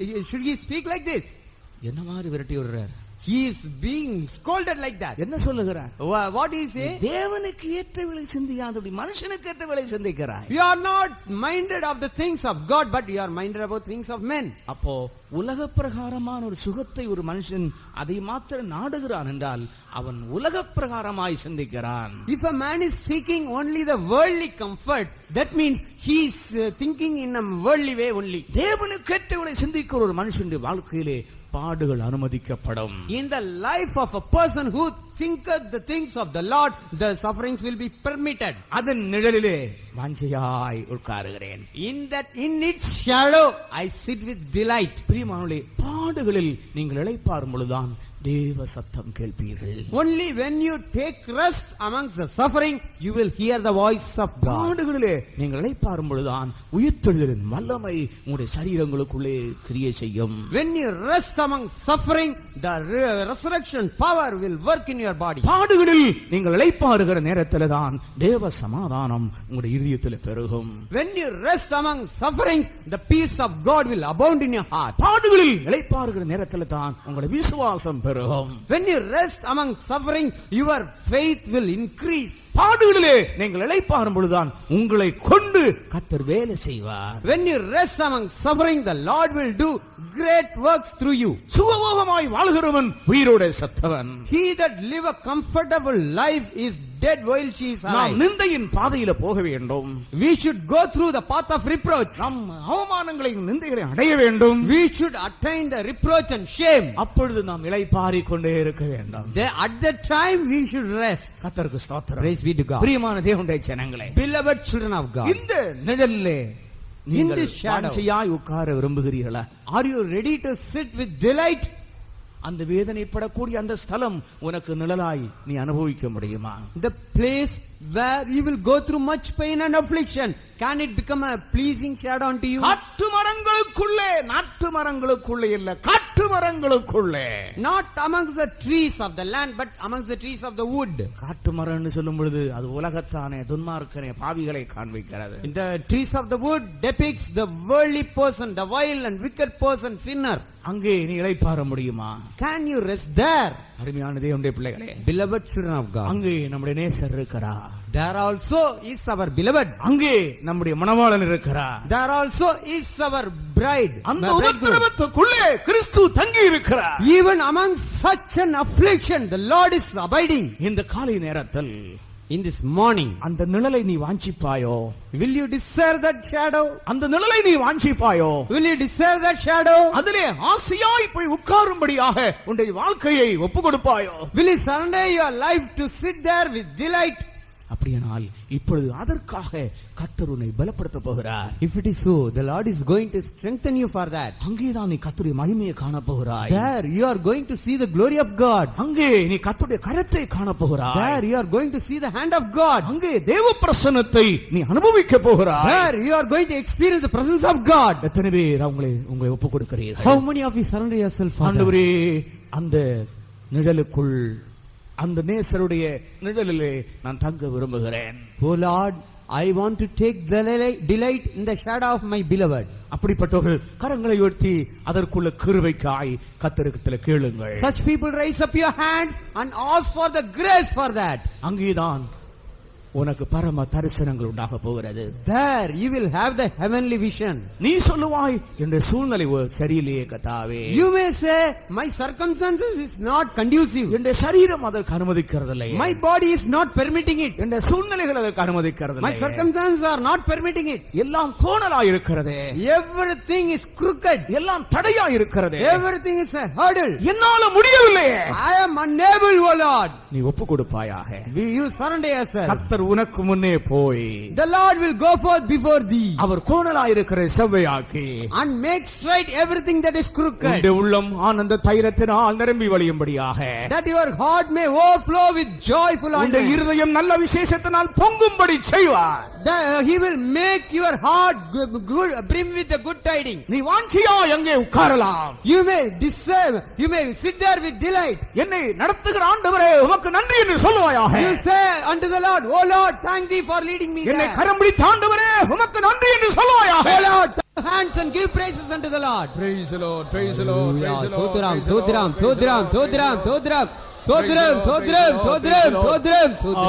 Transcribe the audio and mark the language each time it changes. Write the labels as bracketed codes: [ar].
[en] Should he speak like this? [ta] என்ன மாதிரி விரட்டி விடுறார்? [en] He is being scolded like that. [ta] என்ன சொல்லுகிறார்? [en] What do you say? [ta] தேவனுக்கு ஏற்றவளை சிந்தியாதபடி மனுஷனுக்கு ஏற்றவளை சிந்திக்கிறாய். [en] You are not minded of the things of God, but you are minded about things of men. [ta] அப்போ உலக பிரகாரமான ஒரு சுகத்தை ஒரு மனுஷன் அதை மாத்திரம் நாடுகிறான் என்றால் அவன் உலக பிரகாரமாய் சிந்திக்கிறான். [en] If a man is seeking only the worldly comfort, that means he is thinking in a worldly way only. [ta] தேவனுக்கு ஏற்றவளை சிந்திக்கிற ஒரு மனுஷனுடைய வாழ்க்கையிலே பாடுகள் அனுமதிக்கப்படும். [en] In the life of a person who thinketh the things of the Lord, the sufferings will be permitted. [ta] அதன் நிழலிலே வாஞ்சையாய் உட்காருகிறேன். [en] In its shadow I sit with delight. [ta] பிரியமானவர்களே, பாடுகளில் நீங்கள் இளைப்பாறும் பொழுதுதான் தேவ சத்தம் கேட்பீர்கள். [en] Only when you take rest amongst the suffering, you will hear the voice of God. [ta] பாடுகளிலே நீங்கள் இளைப்பாறும் பொழுதுதான் உயிர்த்தெழுதலின் வல்லமை உங்களுடைய சரீரங்களுக்குள்ளே கிரியை செய்யும். [en] When you rest among suffering, the resurrection power will work in your body. [ta] பாடுகளில் நீங்கள் இளைப்பாறுகிற நேரத்தில் தான் தேவ சமாதானம் உங்களுடைய இதயத்தில் பெருகும். [en] When you rest among suffering, the peace of God will abound in your heart. [ta] பாடுகளில் இளைப்பாறுகிற நேரத்தில் தான் உங்களுடைய விசுவாசம் பெருகும். [en] When you rest among suffering, your faith will increase. [ta] பாடுகளிலே நீங்கள் இளைப்பாறும் பொழுதுதான் உங்களை கொண்டு கர்த்தர் வேலை செய்வார். [en] When you rest among suffering, the Lord will do great works through you. [ta] சுகபோகமாய் வாழ்கிறவன் உயிரோடு செத்தவன். [en] He that live a comfortable life is dead while she is alive. [ta] நாம் நிந்தையின் பாதையில போக வேண்டும். [en] We should go through the path of reproach. [ta] நாம் அவமானங்களையும் நிந்தைகளையும் அடைய வேண்டும். [en] We should attain the reproach and shame. [ta] அப்பொழுது நாம் இளைப்பாறிக் கொண்டே இருக்க வேண்டும். [en] At that time we should rest. [ta] கர்த்தருக்கு ஸ்தோத்திரம். [en] Praise be to God. [ta] பிரியமான தேவனுடைய ஜனங்களே, [en] Beloved children of God, [ta] இந்த நிழலிலே [en] in [ta] நீங்கள் [en] this shadow, [ta] வாஞ்சையாய் உட்கார விரும்புகிறீர்களா? [en] are you ready to sit with delight? [ta] அந்த வேதனைப்படக்கூடிய அந்த ஸ்தலம் உனக்கு நிழலாய் நீ அனுபவிக்க முடியுமா? [en] The place where you will go through much pain and affliction, can it become a pleasing shadow unto you? [ta] காட்டு மரங்களுக்குள்ளே, நாட்டு மரங்களுக்குள்ளே இல்ல, காட்டு மரங்களுக்குள்ளே. [en] Not amongst the trees of the land, but amongst the trees of the wood. [ta] காட்டு மரம்னு சொல்லும் பொழுது அது உலகத்தானே, துன்மார்க்கனே, பாவிகளை காண்பிக்கிறது. [en] In the trees of the wood depicts the worldly person, the vile and wicked person, sinner. [ta] அங்கே நீ இளைப்பாற முடியுமா? [en] Can you rest there? [ta] அருமையான தேவனுடைய பிள்ளைகளே, [en] Beloved children of God, [ta] அங்கே நம்முடைய நேசர் இருக்கிறார். [en] there also is our beloved. [ta] அங்கே நம்முடைய மணவாளன் இருக்கிறார். [en] There also is our bride. [ta] அந்த [en] my bridegroom. [ta] உபத்திரவத்துக்குள்ளே கிறிஸ்து தங்கி இருக்கிறார். [en] Even among such an affliction, the Lord is abiding. [ta] இந்த காலை நேரத்தில் [en] In this morning, [ta] அந்த நிழலை நீ வாஞ்சிப்பாயோ? [en] will you desire that shadow? [ta] அந்த நிழலை நீ வாஞ்சிப்பாயோ? [en] Will you desire that shadow? [ta] அதிலே ஆசையாய் போய் உட்காரும்படியாக உன்னுடைய வாழ்க்கையை ஒப்பு கொடுப்பாயோ? [en] Will you surrender your life to sit there with delight? [ta] அப்படியானால் இப்பொழுது அதற்காக கர்த்தர் உன்னை பலப்படுத்த போகிறார். [en] If it is so, the Lord is going to strengthen you for that. [ta] அங்கேதான் நீ கர்த்தருடைய மகிமையை காண போகிறாய். [en] There you are going to see the glory of God. [ta] அங்கே நீ கர்த்தருடைய கரத்தை காண போகிறாய். [en] There you are going to see the hand of God. [ta] அங்கே தேவ பிரசன்னத்தை நீ அனுபவிக்க போகிறாய். [en] There you are going to experience the presence of God. [ta] எத்தனை பேர் உங்களை ஒப்பு கொடுக்கிறீர்கள்? [en] How many of you surrender yourself for that? [ta] ஆண்டவரே, அந்த நிழலுக்குள், அந்த நேசருடைய நிழலிலே நான் தங்க விரும்புகிறேன். [en] Oh Lord, I want to take delight in the shadow of my beloved. [ta] அப்படிப்பட்டவர்கள் கரங்களை உயர்த்தி அதற்குள்ள கிருபைக்காய் கர்த்தரிடத்தில் கேளுங்கள். [en] Such people raise up your hands and ask for the grace for that. [ta] அங்கேதான் உனக்கு பரம தரிசனங்கள் உண்டாக போகிறது. [en] There you will have the heavenly vision. [ta] நீ சொல்லுவாய், என்ற சூழ்நிலை சரியில்லையே கர்த்தாவே. [en] You may say, my circumstances is not conducive. [ta] என்ற சரீரம் அதற்கு அனுமதிக்கிறதில்லை. [en] My body is not permitting it. [ta] என்ற சூழ்நிலைகள் அதற்கு அனுமதிக்கிறதில்லை. [en] My circumstances are not permitting it. [ta] எல்லாம் கோணலாய் இருக்கிறது. [en] Everything is crooked. [ta] எல்லாம் தடையாய் இருக்கிறது. [en] Everything is a hurdle. [ta] என்னால முடியவில்லை. [en] I am unable, O Lord. [ta] நீ ஒப்பு கொடுப்பாயாக. [en] You surrender yourself. [ta] கர்த்தர் உனக்கு முன்னே போய் [en] The Lord will go forth before thee [ta] அவர் கோணலாய் இருக்கிற செவ்வையாக்கி [en] and make straight everything that is crooked. [ta] உன்னுடைய உள்ளம் ஆனந்த தைரத்தினால் நிரம்பி வழியும்படியாக, [en] that your heart may overflow with joyful [ta] உன்னுடைய [en] anointing. [ta] இருதயம் நல்ல விசேஷத்தினால் பொங்கும்படி செய்வார். [en] He will make your heart good, brim with the good tidings. [ta] நீ வாஞ்சியா எங்கே உட்காரலாம். [en] You may desire, you may sit there with delight. [ta] என்னை நடத்துகிற ஆண்டவரே உமக்கு நன்றி என்று சொல்லுவாயாக. [en] You say unto the Lord, O Lord, thank thee for leading me [ta] என்னை [en] there. [ta] கரம் பிடித்த ஆண்டவரே உமக்கு நன்றி என்று சொல்லுவாயாக. [en] O Lord, clap hands and give praises unto the Lord. Praise the Lord, praise the Lord, praise the Lord. Thodram, Thodram, Thodram, Thodram, Thodram. Thodram, Thodram, Thodram, Thodram, Thodram.